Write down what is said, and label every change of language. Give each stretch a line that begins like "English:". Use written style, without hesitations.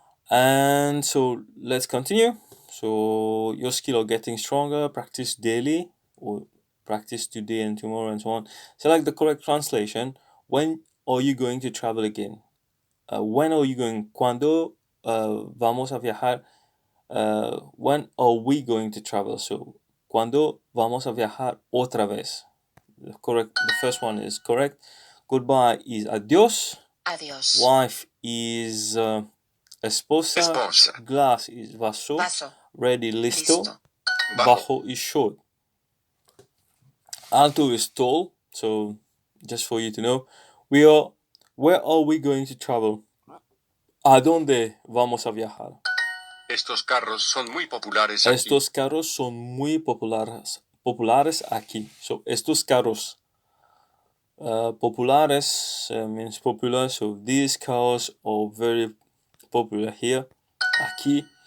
English: And so let's continue. So your skill are getting stronger. Practice daily, or practice today and tomorrow and so on. Select the correct translation. When are you going to travel again? When are you going?
Spanish: ¿Cuándo vamos a viajar?
English: When are we going to travel?
Spanish: So, ¿cuándo vamos a viajar otra vez?
English: The first one is correct. Goodbye is adiós.
Spanish: Adiós.
English: Wife is esposa. Glass is vaso. Ready, listo. Bajo is short. Alto is tall. So, just for you to know, where are we going to travel?
Spanish: ¿A dónde vamos a viajar? Estos carros son muy populares aquí. Estos carros son muy populares aquí.
English: So,
Spanish: estos carros populares
English: means popular. So, these cars are very popular here, aquí.